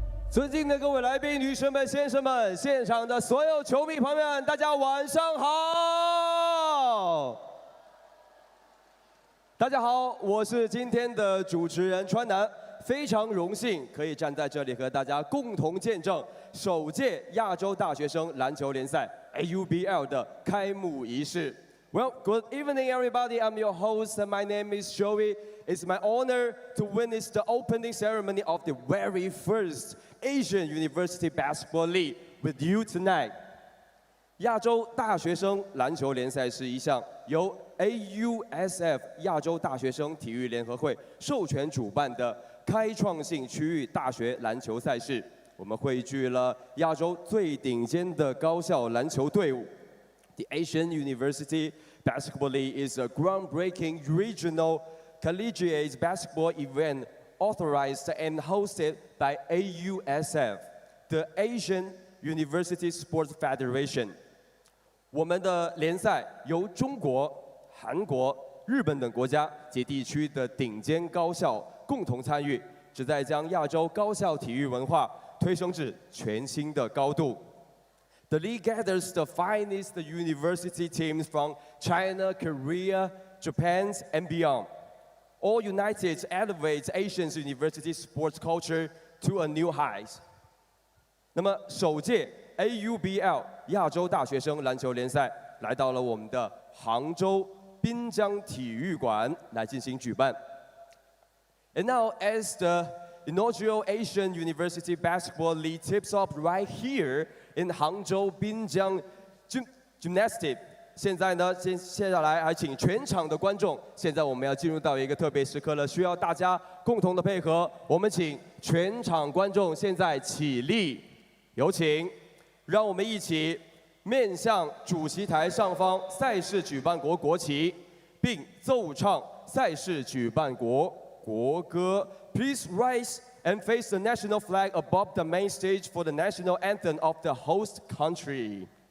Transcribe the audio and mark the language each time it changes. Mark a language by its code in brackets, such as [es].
[zh] 尊敬的各位来宾、女生们、先生们，现场的所有球迷朋友们，大家晚上好！大家好，我是今天的主持人川南，非常荣幸可以站在这里和大家共同见证首届亚洲大学生篮球联赛 AUBL 的开幕仪式。 [en] Well, good evening, everybody. I'm your host, and my name is Joey. It's my honor to witness the opening ceremony of the very first Asian University Basketball League with you tonight. [zh] 亚洲大学生篮球联赛是一项由 AUSF 亚洲大学生体育联合会授权主办的开创性区域大学篮球赛事。我们汇聚了亚洲最顶尖的高校篮球队伍。 [en] The Asian University Basketball League is a groundbreaking regional collegiate basketball event authorized and hosted by AUSF, the Asian University Sports Federation. [zh] 我们的联赛由中国、韩国、日本等国家及地区的顶尖高校共同参与，旨在将亚洲高校体育文化推升至全新的高度。 [en] The league gathers the finest university teams from China, Korea, Japan, and beyond. All united elevates Asian university sports culture to a new height. [zh] 那么，首届 AUBL 亚洲大学生篮球联赛来到了我们的杭州滨江体育馆来进行举办。 [en] And now, as the inaugural Asian University Basketball League tips off right here in Hangzhou Binjiang Gymnastic. [zh] 现在呢，接下来还请全场的观众，现在我们要进入到一个特别时刻了，需要大家共同的配合。我们请全场观众现在起立，有请，让我们一起面向主席台上方赛事举办国国旗，并奏唱赛事举办国国歌。 [en] Please rise and face the national flag above the main stage for the national anthem of the host country.